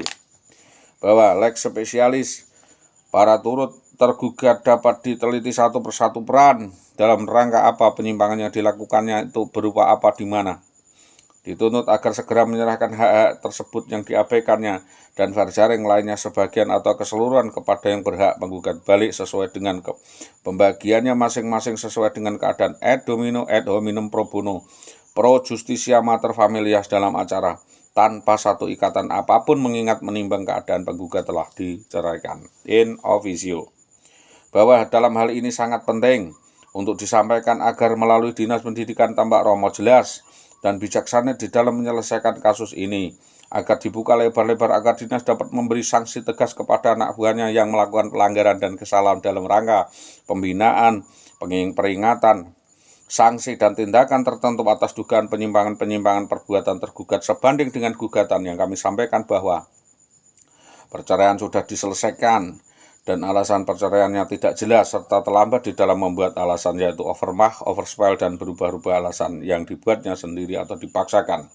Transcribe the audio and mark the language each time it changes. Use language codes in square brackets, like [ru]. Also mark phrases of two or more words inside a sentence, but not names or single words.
[id] Bahwa [la] lex spesialis [id] para turut tergugat dapat diteliti satu persatu peran dalam rangka apa penyimpangan yang dilakukannya itu berupa apa di mana. Dituntut agar segera menyerahkan hak-hak tersebut yang diabaikannya dan verjaring lainnya sebagian atau keseluruhan kepada yang berhak menggugat balik sesuai dengan pembagiannya masing-masing sesuai dengan keadaan [la] ad hominem pro bono pro justisia mater familias [id] dalam acara tanpa satu ikatan apapun mengingat menimbang keadaan penggugat telah diceraikan [la] in officio. [id] Bahwa dalam hal ini sangat penting untuk disampaikan agar melalui Dinas Pendidikan Tambak Romo jelas dan bijaksana di dalam menyelesaikan kasus ini agar dibuka lebar-lebar agar dinas dapat memberi sanksi tegas kepada anak buahnya yang melakukan pelanggaran dan kesalahan dalam rangka pembinaan, peringatan, sanksi dan tindakan tertentu atas dugaan penyimpangan perbuatan tergugat sebanding dengan gugatan yang kami sampaikan bahwa perceraian sudah diselesaikan dan alasan perceraiannya tidak jelas serta terlambat di dalam membuat alasan, yaitu [nl] overmah, overspell, [id] dan berubah-ubah alasan yang dibuatnya sendiri atau dipaksakan.